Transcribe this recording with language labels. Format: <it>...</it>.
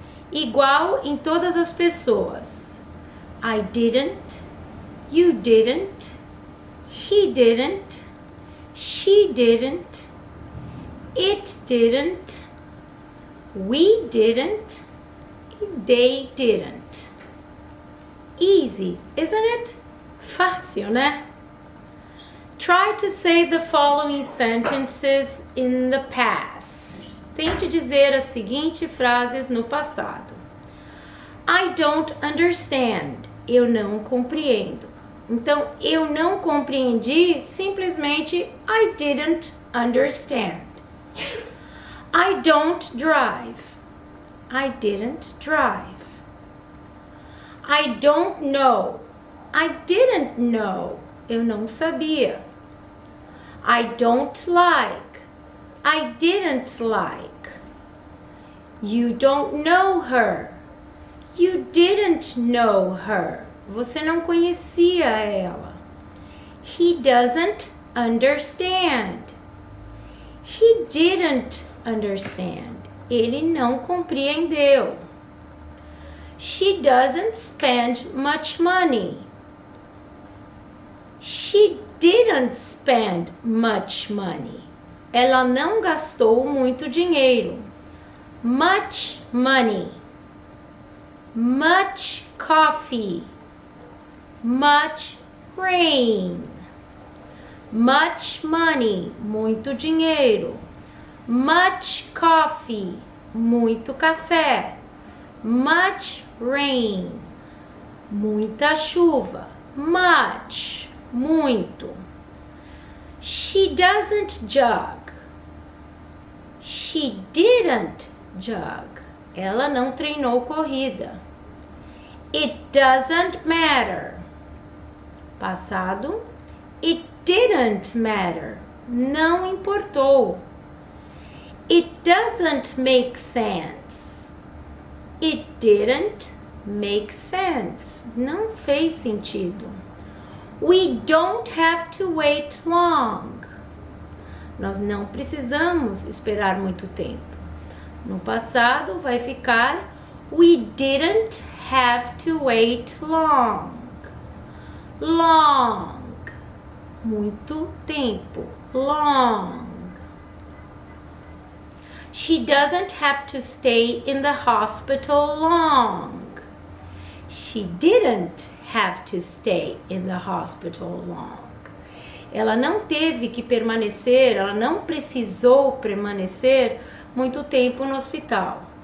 <pt>Igual em todas as pessoas.</pt> <en>I didn't, you didn't, he didn't, she didn't, it didn't, we didn't, they didn't. Easy, isn't it?</en> <pt>Fácil, né?</pt> <en>Try to say the following sentences in the past.</en> <pt>Tente dizer as seguintes frases no passado.</pt> <en>I don't understand.</en> <pt>Eu não compreendo. Então, eu não compreendi, simplesmente</pt> <en>I didn't understand. I don't drive. I didn't drive. I don't know. I didn't know.</en> <pt>Eu não sabia.</pt> <en>I don't like. I didn't like. You don't know her. You didn't know her.</en> <pt>Você não conhecia ela.</pt> <en>He doesn't understand. He didn't understand.</en> <pt>Ele não compreendeu.</pt> <en>She doesn't spend much money. She didn't spend much money.</en> <pt>Ela não gastou muito dinheiro.</pt> <en>Much money. Much coffee. Much rain. Much money,</en> <pt>muito dinheiro.</pt> <en>Much coffee,</en> <pt>muito café.</pt> <en>Much rain,</en> <pt>muita chuva.</pt> <en>Much, muito. She doesn't jog. She didn't jog.</en> <pt>Ela não treinou corrida.</pt> <en>It doesn't matter. Passado. It didn't matter.</en> <pt>Não importou.</pt> <en>It doesn't make sense. It didn't make sense.</en> <pt>Não fez sentido.</pt> <en>We don't have to wait long.</en> <pt>Nós não precisamos esperar muito tempo. No passado vai ficar</pt> <en>we didn't have to wait long. Long.</en> <pt>Muito tempo.</pt> <en>Long. She doesn't have to stay in the hospital long. She didn't have to stay in the hospital long.</en> <pt>Ela não teve que permanecer, ela não precisou permanecer muito tempo no hospital.</pt>